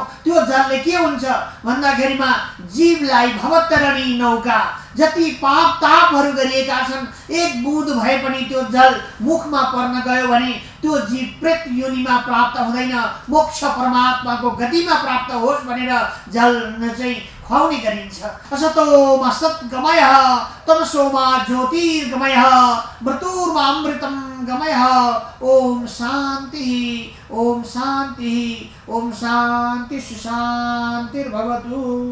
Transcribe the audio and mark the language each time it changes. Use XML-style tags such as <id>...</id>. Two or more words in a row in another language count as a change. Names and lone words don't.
<ne>त्यो जलले के हुन्छ भन्दाखेरिमा जीवलाई भवतरणी नौका जति पाप तापहरू गरिएका छन् एक बुँद भए पनि त्यो जल मुखमा पर्न गयो भने त्यो जीव प्रेत योनिमा प्राप्त हुँदैन, मोक्ष परमात्माको गतिमा प्राप्त होस् भनेर जल चाहिँ खुवाउने गरिन्छ।</ne> <sa>असतोमा सद्गमयः तमसोमा ज्योतिर्गमयः मृत्युर्मा अमृतं गमयः। ओम शान्ति ओम शान्ति ओम शान्ति सुशान्तिर्भवतु।</sa>